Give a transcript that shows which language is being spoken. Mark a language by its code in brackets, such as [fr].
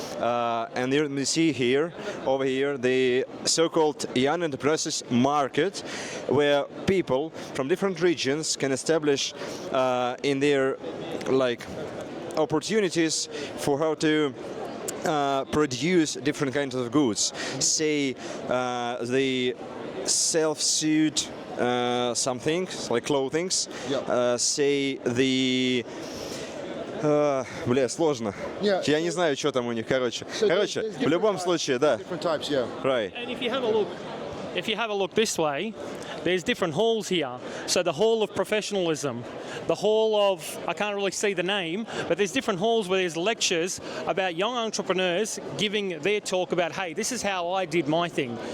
[en] And you see here, over here, the so-called young entrepreneurs market, where people from different regions can establish in their like opportunities for how to produce different kinds of goods. Say the self-suit something like clothings. Say the [ru] бля, сложно. Я не знаю, что там у них, короче. Короче, в любом случае, да. [en] Different types, Right. And if you have a look this way, there's different halls here. So the hall of professionalism, the hall of, I can't really see the name, but there's different halls where there's lectures about young entrepreneurs giving their talk about, hey, this is how I did my thing.